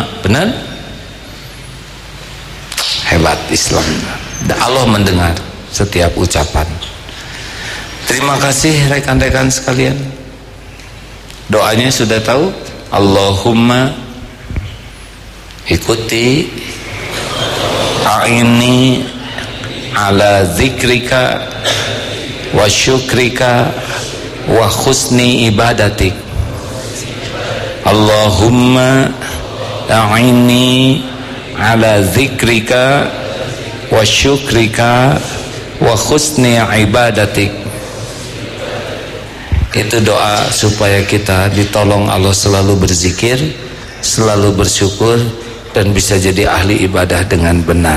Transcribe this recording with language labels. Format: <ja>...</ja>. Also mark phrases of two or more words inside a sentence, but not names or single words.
<id>Benar? Hebat Islam. Allah mendengar setiap ucapan. Terima kasih rekan-rekan sekalian. Doanya sudah tahu?</id> <ar>اللهم ikuti أعني على ذكرك وشكرك وحسن عبادتك. اللهم أعني على ذكرك وشكرك وحسن عبادتك.</ar> <id>Itu doa supaya kita ditolong Allah selalu berzikir, selalu bersyukur, dan bisa jadi ahli ibadah dengan benar.</id>